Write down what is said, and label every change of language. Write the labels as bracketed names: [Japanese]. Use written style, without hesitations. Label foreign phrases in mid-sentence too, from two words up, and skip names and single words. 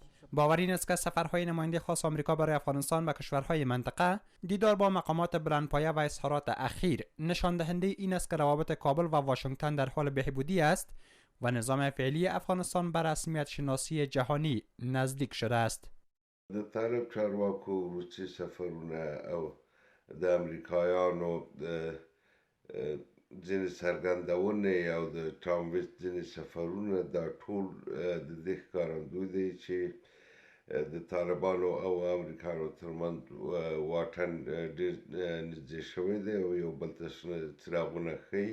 [Persian] باور این است که سفرهای نماینده خاص آمریکا برای افغانستان و کشورهای منطقه، دیدار با مقامات بلندپایه و اظهارات اخیر نشان دهنده این است که روابط کابل و واشنگتن در حال بهبودی است و نظام فعلی افغانستان به رسمیت شناسی جهانی نزدیک شده است. [Pashto] د طالب چارواکو روسي سفرونه او د امریکایانو ځینې څرګندونې او د ټرامپ ځینې سفرونه دا ټول د دې ښکارندوی دی چې د طالبانو او امریکایانو ترمنځ واټن ډېر نږدې شوی دی او یو بل ته څراغونه ښیي.